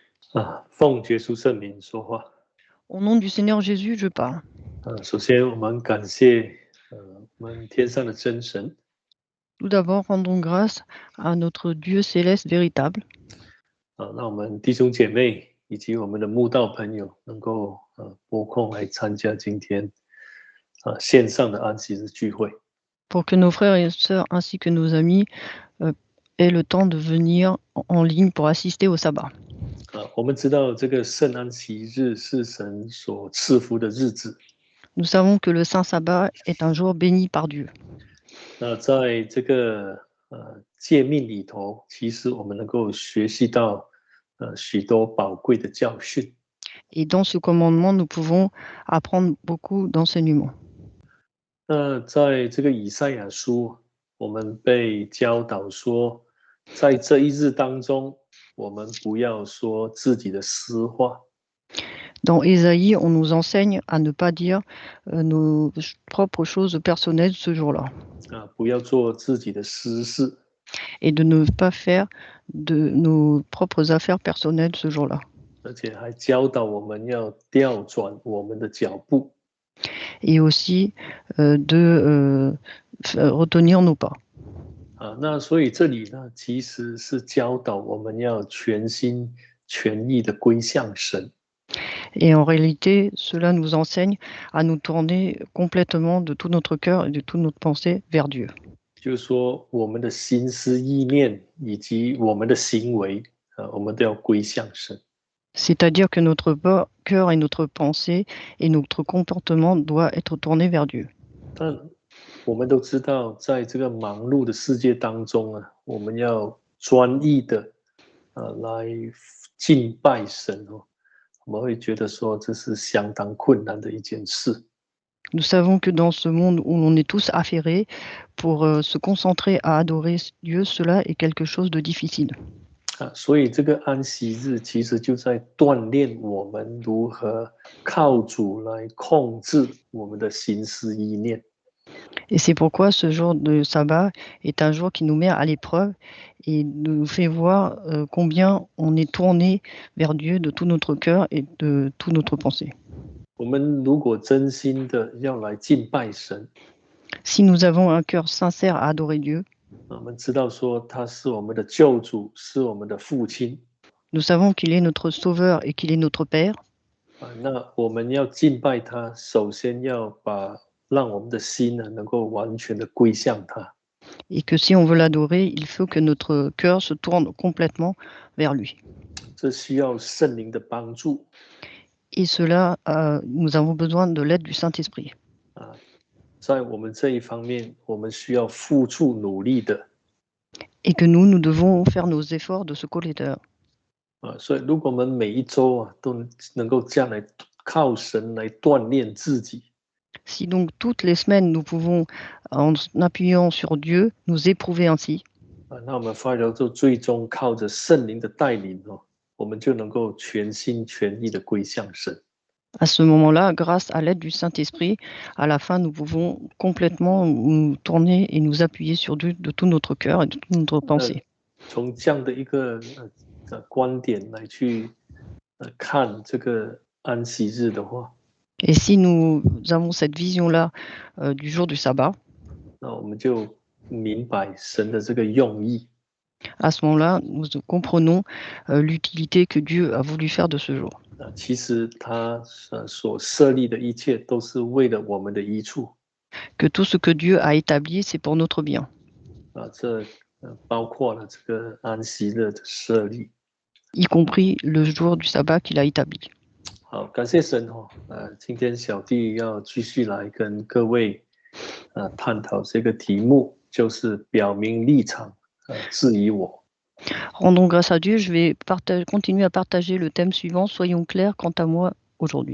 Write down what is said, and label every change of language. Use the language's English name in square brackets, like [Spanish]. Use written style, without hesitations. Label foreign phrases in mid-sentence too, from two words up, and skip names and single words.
[Chinese] 奉耶稣圣名说话。 [French] Au nom du Seigneur Jésus, je parle. [Chinese] 首先我们感谢我们天上的真神。 [French] Tout d'abord, rendons grâce à notre Dieu céleste véritable. [Chinese] 让我们弟兄姐妹以及我们的慕道朋友能够拨空来参加今天线上的安息日聚会。 [French] Pour que nos frères et sœurs ainsi que nos amis aient le temps de venir en ligne pour assister au sabbat. [Chinese] 我们知道这个圣安息日是神所赐福的日子。 [French] Nous savons que le Saint Sabbat est un jour béni par Dieu. [Chinese] 那在这个诫命里头，其实我们能够学习到许多宝贵的教训。 [French] Et dans ce commandement, nous pouvons apprendre beaucoup d'enseignements. [Chinese] 那在这个以赛亚书，我们被教导说，在这一日当中，我们不要说自己的私话。 [French] Dans Ésaïe, on nous enseigne à ne pas dire nos propres choses personnelles ce jour-là. [Chinese] 不要做自己的私事。 [French] Et de ne pas faire de nos propres affaires personnelles ce jour-là. [Chinese] 而且还教导我们要调转我们的脚步。 [French] Et aussi de retenir nos pas. [Chinese] 那所以这里呢，其实是教导我们要全心全意的归向神。 [French] Et en réalité, cela nous enseigne à nous tourner complètement de tout notre cœur et de toute notre pensée vers Dieu. [Chinese] 就是说，我们的心思意念以及我们的行为，我们都要归向神。 [French] C'est-à-dire que notre cœur et notre pensée et notre comportement doivent être tournés vers Dieu. [Chinese] 但我们都知道，在这个忙碌的世界当中啊，我们要专一的来敬拜神哦。我们会觉得说，这是相当困难的一件事。 [French] Nous savons que dans ce monde où l'on est tous affairés, pour se concentrer à adorer Dieu, cela est quelque chose de difficile. [Chinese] 所以这个安息日其实就在锻炼我们如何靠主来控制我们的心思意念。 [French] Et c'est pourquoi ce jour de sabbat est un jour qui nous met à l'épreuve et nous fait voir combien on est tourné vers Dieu de tout notre cœur et de toute notre pensée. [Chinese] 我们如果真心的要来敬拜神， [French] Si nous avons un cœur sincère à adorer Dieu, [Chinese] 我们知道说他是我们的救主，是我们的父亲。 [French] nous savons qu'il est notre sauveur et qu'il est notre Père. [Chinese] 那我们要敬拜他，首先要让我们的心呢能够完全的归向他。 [French] Et que si on veut l'adorer, il faut que notre cœur se tourne complètement vers lui. [Chinese] 这需要圣灵的帮助。 [French] Et cela, nous avons besoin de l'aide du Saint-Esprit. [Chinese] 在我们这一方面，我们需要付出努力的。 [French] Et que nous devons faire nos efforts de ce côté-là. [Chinese] 所以如果我们每一周都能够这样来靠神来锻炼自己， [French] Si donc toutes les semaines nous pouvons, en appuyant sur Dieu, nous éprouver ainsi, [Chinese] 那我们发觉就最终靠着圣灵的带领我们就能够全心全意的归向神。 [French] à ce moment-là, grâce à l'aide du Saint-Esprit, à la fin, nous pouvons complètement nous tourner et nous appuyer sur Dieu de tout notre cœur et de toute notre pensée. [Chinese] 从这样的一个观点来去看这个安息日的话， [French] Et si nous avons cette vision-là du jour du sabbat, [Chinese] 那我们就明白神的这个用意。 [French] à ce moment-là, nous comprenons l'utilité que Dieu a voulu faire de ce jour. [Chinese] 其实他所设立的一切都是为了我们的益处。 [French] Que tout ce que Dieu a établi, c'est pour notre bien. [Chinese] 这包括了这个安息日的设立， [French] y compris le jour du sabbat qu'il a établi. [Chinese] 好，感谢神今天小弟要继续来跟各位探讨这个题目，就是表明立场，质疑我。 [French] Rendons grâce à Dieu, je vais continuer à partager le thème suivant, soyons clairs quant à moi aujourd'hui.